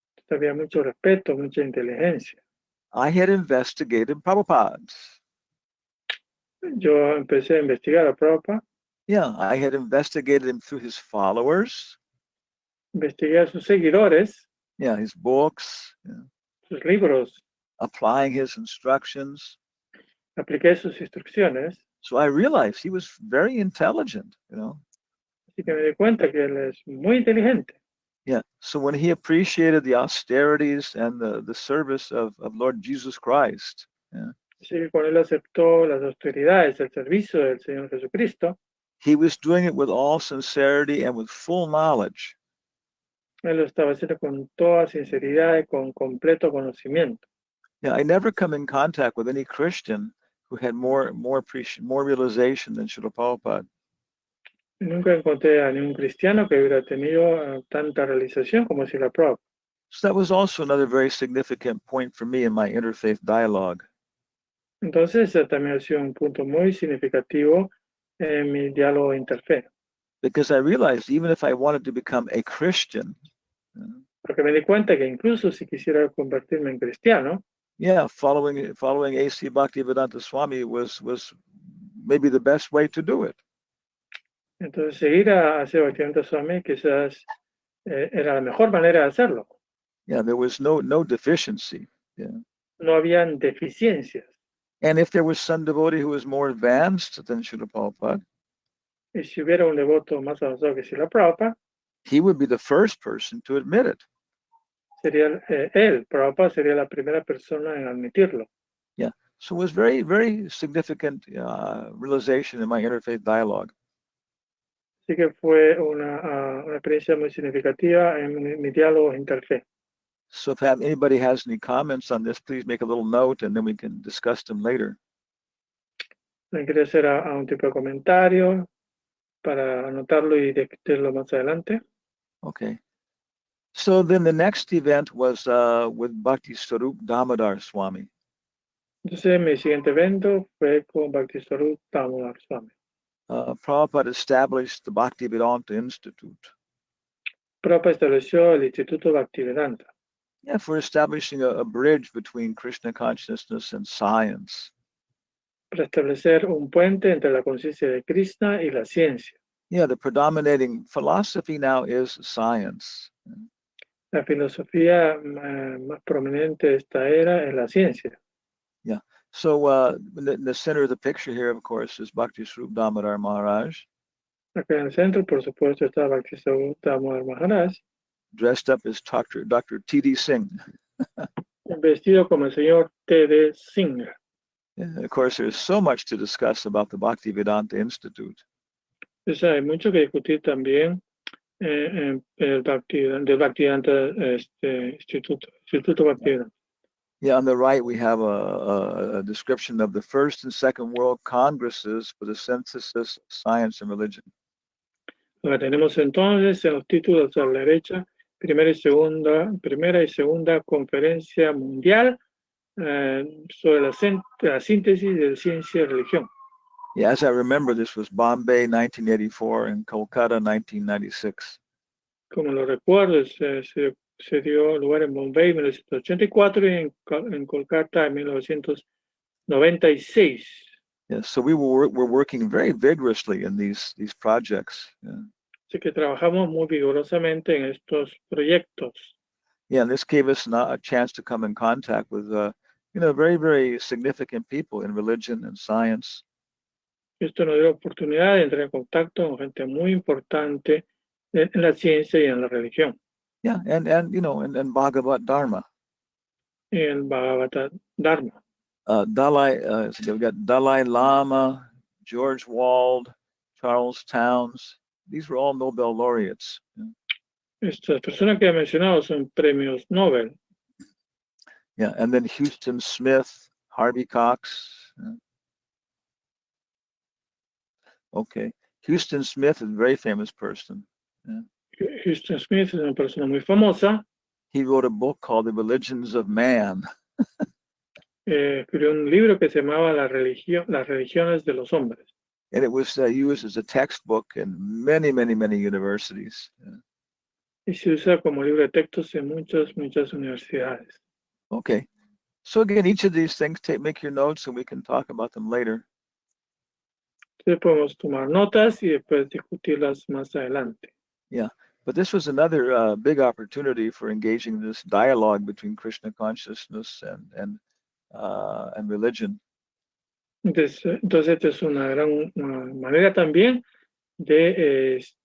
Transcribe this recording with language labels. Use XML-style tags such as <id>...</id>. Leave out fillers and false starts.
<es>Había mucho respeto, mucha inteligencia.</es> <en>I had investigated Prabhupada.</en> <es>Yo empecé a investigar a Prabhupada.</es> <en>Yeah, I had investigated him through his followers.</en> <es>Investigué a sus seguidores.</es> <en>Yeah, his books.</en> <es>Sus libros.</es> <en>Applying his instructions.</en> <es>Apliqué sus instrucciones.</es> <en>So I realized he was very intelligent,</en> <es>Así que me di cuenta que él es muy inteligente.</es> <en>Yeah, so when he appreciated the austerities and the service of Lord Jesus Christ. Yeah.</en> <es>Así que cuando él aceptó las austeridades, el servicio del Señor Jesucristo,</es> <en>he was doing it with all sincerity and with full knowledge.</en> <es>Él lo estaba haciendo con toda sinceridad y con completo conocimiento.</es> <en>Yeah, I never come in contact with any Christian who had more realization than Srila Prabhupada.</en> <es>Nunca encontré a ningún cristiano que hubiera tenido tanta realización como Srila Prabhupada.</es> <en>So that was also another very significant point for me in my interfaith dialogue.</en> <es>Entonces, ese también ha sido un punto muy significativo en mi diálogo interfe.</es> <en>because I realized even if I wanted to become a Christian,</en> <es>Porque me di cuenta que incluso si quisiera convertirme en cristiano,</es> <en>yeah, following A.C. Bhaktivedanta Swami was maybe the best way to do it.</en> <es>entonces seguir a Bhaktivedanta Swami quizás era la mejor manera de hacerlo.</es> <en>Yeah, there was no deficiency.</en> <es>No habían deficiencias.</es> <en>And if there was some devotee who was more advanced than Srila Prabhupada,</en> <es>Y si hubiera un devoto más avanzado que Srila Prabhupada,</es> <en>he would be the first person to admit it.</en> <es>sería Prabhupada sería la primera persona en admitirlo.</es> <en>So it was very, very significant realization in my interfaith dialogue.</en> <es>Así que fue una experiencia muy significativa en mi diálogo interfe.</es> <en>So if anybody has any comments on this, please make a little note and then we can discuss them later.</en> <es>Me quería hacer a un tipo de comentario para anotarlo y discutirlo más adelante.</es> <en>Okay. So then the next event was with Bhakti Sarup Damodar Swami.</en> <es>Entonces mi siguiente evento fue con Bhaktiswarup Damodar Swami.</es> <en>Prabhupada established the Bhaktivedanta Institute.</en> <es>Prabhupada estableció el Instituto Bhaktivedanta</es> <en>For establishing a bridge between Krishna consciousness and science.</en> <es>para establecer un puente entre la conciencia de Krishna y la ciencia.</es> <en>The predominating philosophy now is science.</en> <es>La filosofía más prominente de esta era es la ciencia.</es> <en>So in the center of the picture here, of course, is Bhakti Swarup Damodar Maharaj.</en> <es>Acá en el centro, por supuesto, está Bhaktiswarup Damodar Maharaj,</es> <en>dressed up as Dr. T.D. Singh.</en> <es>vestido como el señor T.D. Singh.</es> <en>Of course, there's so much to discuss about the Bhaktivedanta Institute.</en> <es>Entonces hay mucho que discutir también del Bhaktivedanta Instituto Bhaktivedanta.</es> <en>On the right, we have a description of the First and Second World Congresses for the Synthesis of Science and Religion.</en> <es>Lo que tenemos entonces en los títulos a la derecha, primera y segunda conferencia mundial sobre la síntesis de ciencia y religión.</es> <en>As I remember, this was Bombay 1984 and Kolkata 1996.</en> <es>Como lo recuerdo, se dio lugar en Bombay en 1984 y en Kolkata en 1996.</es> <en>So we're working very vigorously in these projects.</en> <es>Así que trabajamos muy vigorosamente en estos proyectos.</es> <en>And this gave us a chance to come in contact with very, very significant people in religion and science.</en> <es>Esto nos dio la oportunidad de entrar en contacto con gente muy importante en la ciencia y en la religión.</es> <en>And Bhagavat Dharma.</en> <es>Y el Bhagavatam Dharma.</es> <en>We got Dalai Lama, George Wald, Charles Towns. These were all Nobel laureates.</en> <es>Estas personas que he mencionado son premios Nobel.</es> <en>And then Houston Smith, Harvey Cox. Okay. Houston Smith is a very famous person.</en> <es>Houston Smith es una persona muy famosa.</es> <en>He wrote a book called The Religions of Man.</en> <es>Escribió un libro que se llamaba Las religiones de los hombres.</es> <en>And it was used as a textbook in many, many, many universities.</en> <es>Y se usa como libro de textos en muchas universidades.</es> <en>Okay. So again, each of these things, make your notes and we can talk about them later.</en> <es>Entonces podemos tomar notas y después discutirlas más adelante.</es> <en>But this was another big opportunity for engaging this dialogue between Krishna consciousness and religion.</en> <es>Entonces esta es una gran manera también de</es>